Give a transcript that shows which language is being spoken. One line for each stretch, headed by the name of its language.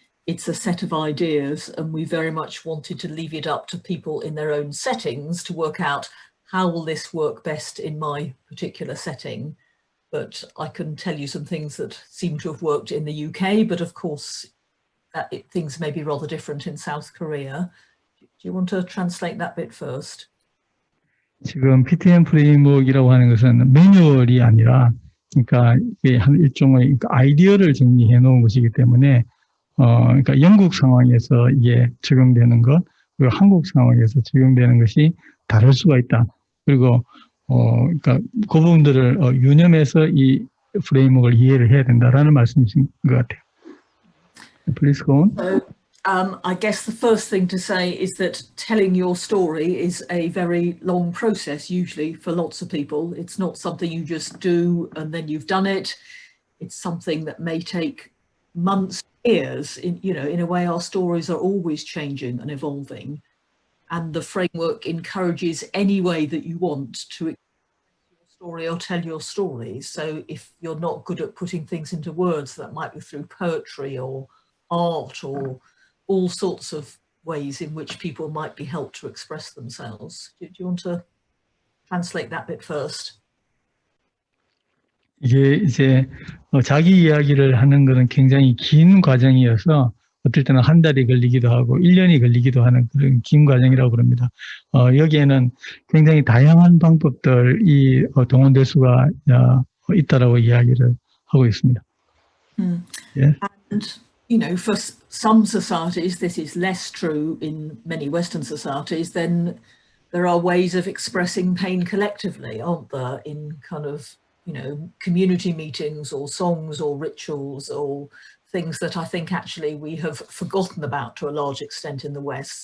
English: It's a set of ideas, and we very much wanted to leave it up to people in their own settings to work out how will this work best in my particular setting. But I can tell you some things that seem to have worked in the UK, but of course things may be rather different in South Korea. Do you want to translate that bit first?
Korean: 지금 PTM 프레임워크이라고 하는 것은 매뉴얼이 아니라, 그러니까 이게 한 일종의 아이디어를 정리해 놓은 것이기 때문에, 그러니까 영국 상황에서 이게 적용되는 것, 그리고 한국 상황에서 적용되는 것이 다를 수가 있다. 그리고 그러니까 그 부분들을 유념해서 이 프레임워크를 이해를 해야 된다라는 말씀이신 것 같아요.
English: Please go on. So, I guess the first thing to say is that telling your story is a very long process, usually for lots of people. It's not something you just do and then you've done it. It's something that may take months, years. In a way, our stories are always changing and evolving. And the framework encourages any way that you want to express your story or tell your story. So if you're not good at putting things into words, that might be through poetry or art or all sorts of ways in which people might be helped to express themselves. Do you want to translate that bit first?
Korean: 이게 이제 자기 이야기를 하는 것은 굉장히 긴 과정이어서 어떨 때는 한 달이 걸리기도 하고 1년이 걸리기도 하는 그런 긴 과정이라고 그럽니다. 여기에는 굉장히 다양한 방법들이 동원될 수가 있다라고 이야기를 하고 있습니다.
English: Yeah. And for some societies, this is less true. In many Western societies, then there are ways of expressing pain collectively, aren't there? In kind of, community meetings or songs or rituals or things that I think actually we have forgotten about to a large extent in the West.